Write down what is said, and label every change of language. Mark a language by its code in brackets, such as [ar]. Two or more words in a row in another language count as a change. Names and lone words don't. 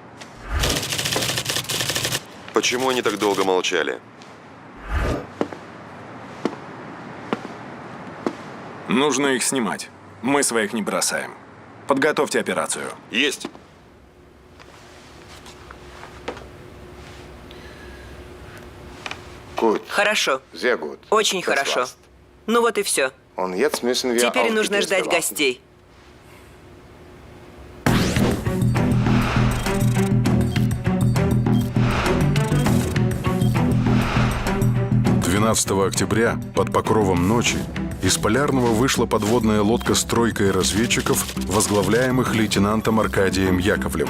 [ru] Почему они так долго молчали? Нужно их снимать. Мы своих не бросаем. Подготовьте операцию. Есть. Хорошо. [de] Sehr gut. [ru] Очень [de] Das [ru] хорошо. [de] war's. [ru] Ну вот и все. [de] Und jetzt müssen wir [ru] Теперь [de] auf die [ru] нужно [de] Gäste [ru] ждать [de] warten. [ru] гостей. Октября под покровом ночи из Полярного вышла подводная лодка с тройкой разведчиков, возглавляемых лейтенантом Аркадием Яковлевым.